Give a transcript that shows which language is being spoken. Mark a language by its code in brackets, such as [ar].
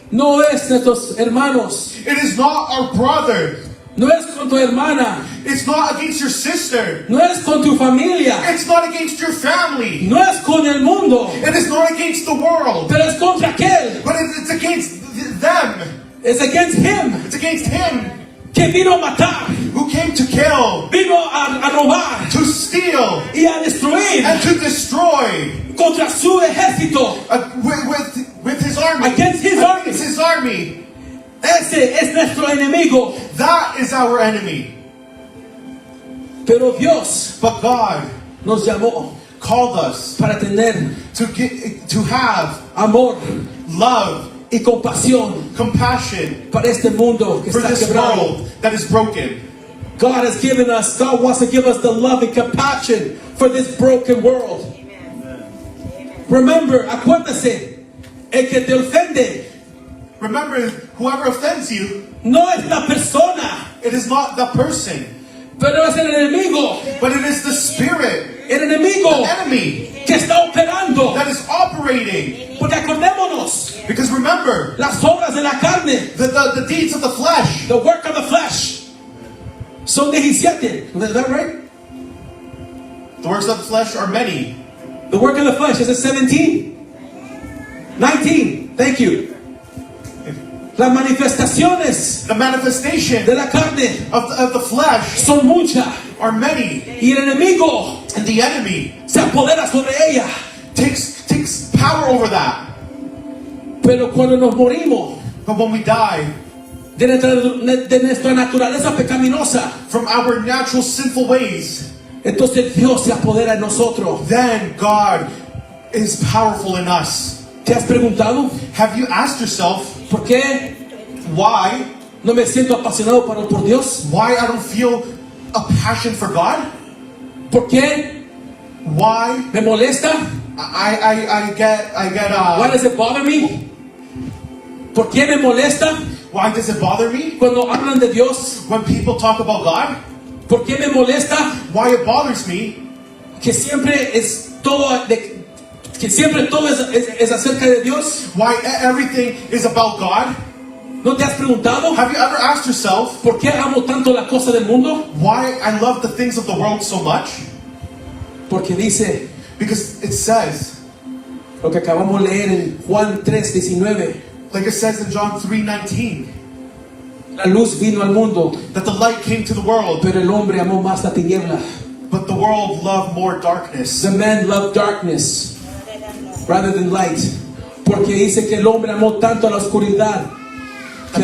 [es] no es nuestros hermanos, [en] it is not our brother, [es] no es con tu hermana, [en] it's not against your sister, [es] no es con tu familia, [en] it's not against your family, [es] no es con el mundo, [en] it is not against the world, [es] pero es contra aquel, [en] but it's against them, es against him, it's against Him [es] que vino a matar, [en] who came to kill, [es] vino a robar [en] to steal, [es] y a destruir [en] and to destroy [es] contra su ejército. [en] with His army. Against his army. Against His army. [es] Ese es nuestro enemigo. [en] That is our enemy. [es] Pero Dios [en] But God [es] nos llamó [en] called us [es] para tener [en] to have [es] amor [en] love, [es] y compasión [en] compassion [es] para este mundo que [en] for [es] está [en] this [es] quebrado. [en] world that is broken. God wants to give us the love and compassion for this broken world. Remember, [es] acuérdese, el que te ofende [en] Remember, whoever offends you, [es] no es la persona, [en] it is not the person, [es] pero es el enemigo. [en] but it is the spirit, [es] El enemigo [en] the enemy [es] que está operando. [en] that is operating. [es] Porque acordémonos, [en] Because remember, [es] las obras de la carne, [en] the deeds of the flesh, the work of the flesh, [es] son 17. [en] Is that right? the works of the flesh are many. The work of the flesh, is it 17? [es] 19. [en] Thank you. [es] Las manifestaciones [en] The manifestation [es] de la carne [en] of the flesh [es] son muchas. [en] are many, [es] Y el enemigo [en] and the enemy [es] se apodera sobre ella. [en] takes power over that. [es] Pero cuando nos morimos [en] But when we die [es] de nuestra naturaleza pecaminosa, [en] from our natural sinful ways, [es] entonces Dios se apodera en nosotros. [en] then God is powerful in us. [es] ¿Te has preguntado [en] Have you asked yourself [es] por qué [en] why [es] no me siento apasionado por Dios? [en] I don't feel a passion for God? [es] ¿Por qué [en] Why [es] me molesta? [en] I get Why does it bother me? [es] ¿Por qué me molesta [en] why does it bother me [es] cuando hablan de Dios? [en] when people talk about God? [es] ¿Por qué me molesta [en] Why it bothers me [es] que siempre es todo es acerca de Dios? [en] why everything is about God? [es] ¿No te has preguntado [en] Have you ever asked yourself [es] por qué amo tanto la cosa del mundo? [en] why I love the things of the world so much? [es] Porque dice [en] Because it says, [es] lo que acabamos de leer en Juan 3:19, [en] like it says in John 3:19, [es] la luz vino al mundo, [en] that the light came to the world, [es] pero el hombre amó más la tiniebla. [en] but the world loved more darkness. The man loved darkness rather than light. [es] Porque dice que el hombre amó tanto la oscuridad que